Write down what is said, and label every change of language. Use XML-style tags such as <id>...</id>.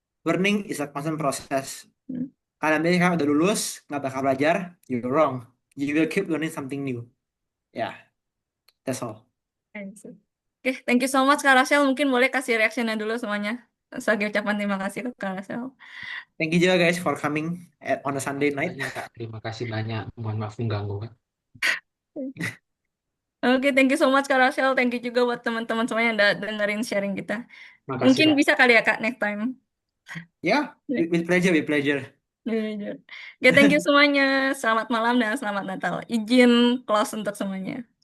<en>Learning is a constant process. Hmm.</en> <id>Kalian biasanya kan udah lulus, nggak bakal belajar,</id> <en>you're wrong. You will keep learning something new. Ya, that's all. Oke, thank you so much Kak Rasel.</en> <id>Mungkin boleh kasih reaksinya dulu semuanya. Sebagai ucapan terima kasih ke Kak Rasel.</id> <en>Thank you juga guys for coming on a Sunday night.</en> <id>Makanya Kak, terima kasih banyak. Mohon maaf mengganggu Kak.</id> <en>Oke, thank you so much Kak Rachel. Thank you</en> <id>juga buat teman-teman semuanya yang udah dengerin sharing kita. Makasih Mungkin Kak. bisa kali ya Kak next time.</id> <en>Ya, with pleasure, with pleasure.</en> <id>Oke,</id> <en>thank you</en> <id>semuanya. Selamat malam dan selamat Natal. Izin close untuk semuanya.</id>